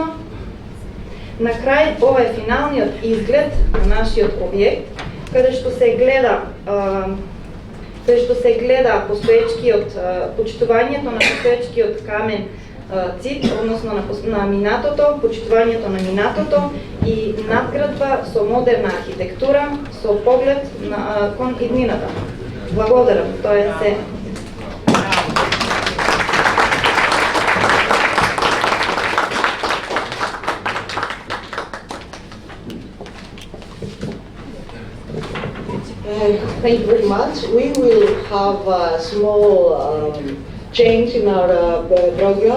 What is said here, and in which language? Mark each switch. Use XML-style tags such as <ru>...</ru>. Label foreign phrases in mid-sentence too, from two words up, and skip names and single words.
<mk>На крај, ова е финалниот изглед на нашиот објект, каде што се гледа почитувањето на постоечкиот камен цид, односно на минатото, почитувањето на минатото и надградба со модерна архитектура, со поглед кон иднината. Благодарам, тоа е се.</mk> <en>Thank you very much. We will have a small change in our program.</en>